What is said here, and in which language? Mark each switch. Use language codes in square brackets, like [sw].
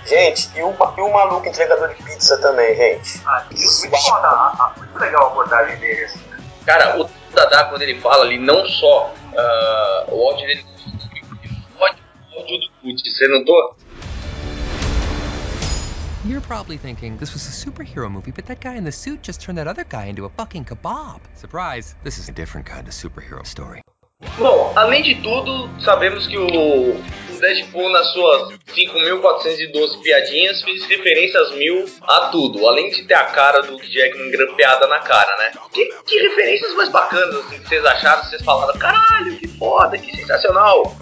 [pt] Gente, e o maluco entregador de pizza também, gente. Ah, isso muito foda. Muito legal a abordagem dele. Assim. Cara, o Dada, quando ele fala ali, não só o áudio dele, o áudio do Kut, você notou? [en] You're probably thinking, this was a superhero movie, but that guy in the suit just turned that other guy into a fucking kebab. Surprise, this is a different kind of superhero story. [pt] Bom, além de tudo, sabemos que o Deadpool, nas suas 5.412 piadinhas, fez referências mil a tudo. Além de ter a cara do Jackman grampeada na cara, né? Que referências mais bacanas assim, que vocês acharam, vocês falaram, caralho, que foda, que sensacional.